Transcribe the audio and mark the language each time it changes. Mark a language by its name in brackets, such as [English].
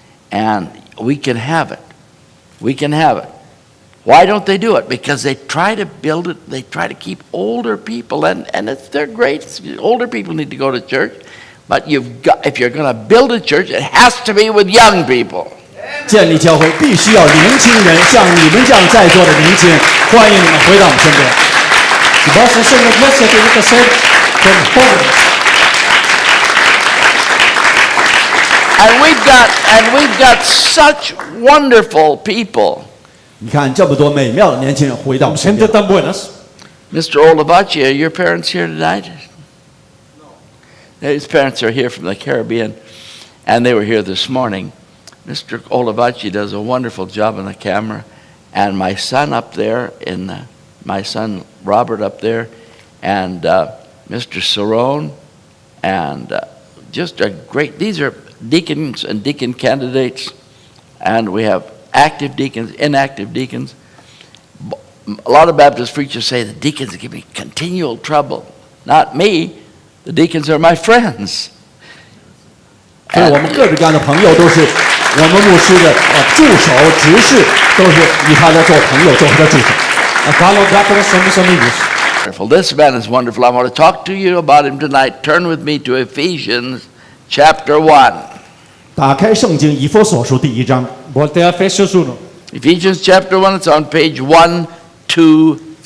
[English] And we can have it. We can have it. Why don't they do it? Because they try to build it, they try to keep older people, and they're great. Older people need to go to church. But if you're going to build a church, it has to be with young people. [Chinese] 建立教会必须要年轻人，像你们这样在座的年轻人，欢迎你们回到我们身边。 [Spanish] Si vas a hacer una iglesia, tiene que ser con jóvenes. [English] And we've got such wonderful people. [Chinese] 你看这么多美妙的年轻人回到我们身 [Spanish] Gente [Chinese] 边。 [Spanish] tan buenas. [English] Mr. Olabachi, are your parents here tonight? No. His parents are here from the Caribbean, and they were here this morning. Mr. Olabachi does a wonderful job on the camera, and my son up there, my son Robert up there, and Mr. Cerrone, and just a great, these are deacons and deacon candidates, and we have active deacons, inactive deacons. a lot of Baptist preachers say the deacons give me continual trouble. Not me. The deacons are my friends. [Chinese] 所以我们各式各样的朋友都是我们牧师的助手、执事，都是以他来做朋友，做他的助手。 [Spanish] Carlo Gattara son mis amigos. [English] Wonderful. This man is wonderful. I want to talk to you about him tonight. Turn with me to Ephesians chapter 1. [Chinese] 打开圣经以弗所书第1章。 [Portuguese] Volte a Efesios 1. [English] Ephesians chapter 1, it's on page 1250.